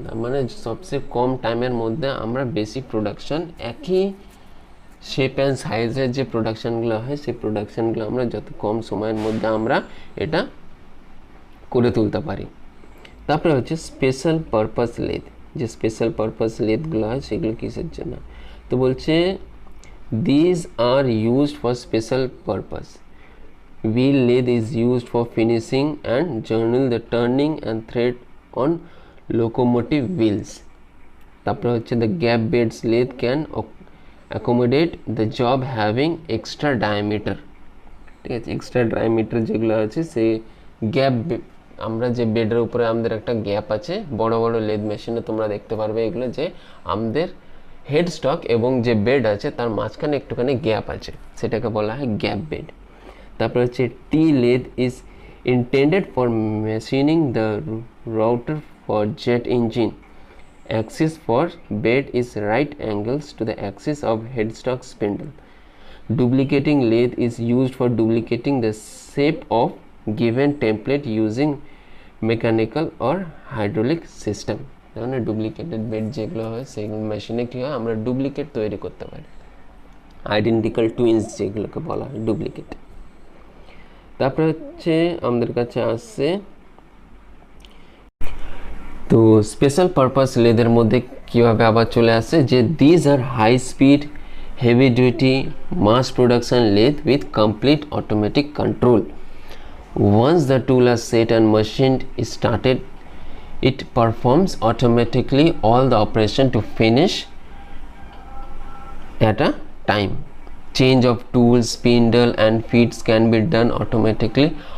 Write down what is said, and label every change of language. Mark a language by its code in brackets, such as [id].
[bn] মানে সবচেয়ে কম টাইমের মধ্যে আমরা বেশি প্রোডাকশন, একই শেপ অ্যান্ড সাইজের যে প্রোডাকশানগুলো হয় সেই প্রোডাকশানগুলো আমরা যত কম সময়ের মধ্যে আমরা এটা করে তুলতে পারি। তারপরে হচ্ছে স্পেশাল পারপাস লেদ। যে স্পেশাল পারপাস লেদগুলো হয় সেগুলো কিসের জন্য? তো বলছে [en] These are used for special purpose. Wheel lathe is used for finishing and journal the turning and thread on locomotive wheels. [bn] তারপরে হচ্ছে [en] the gap beds lathe can accommodate the job having extra diameter, [bn] ঠিক আছে। Extra diameter যেগুলো আছে সেই gap, আমরা যে বেডের উপরে আমাদের একটা গ্যাপ আছে, বড় বড় লেদ মেশিনে তোমরা দেখতে পারবে এগুলো, যে আমাদের হেড স্টক এবং যে বেড আছে তার মাঝখানে একটুখানি গ্যাপ আছে, সেটাকে বলা হয় গ্যাপ বেড। তারপরে হচ্ছে [en] T lathe is intended for machining the router for jet engine. Axis for bed is right angles to the axis of headstock spindle. Duplicating lathe is used for duplicating the shape of given template using mechanical or hydraulic system. [bn] মানে duplicated bed যেগুলো হয় সেগুলো মেশিনে কী হয়, আমরা duplicate তৈরি করতে পারি, আইডেন্টিক্যাল টুইন্স যেগুলোকে বলা হয় ডুপ্লিকেট। তারপরে হচ্ছে আমাদের কাছে আসছে তো স্পেশাল পারপাস লেদের মধ্যে কীভাবে আবার চলে আসছে যে [en] These are high speed heavy duty mass production lathe with complete automatic control. Once the tool are set and machine started it performs automatically all the operation to finish at a time. Change of tools, spindle and feeds can be done automatically.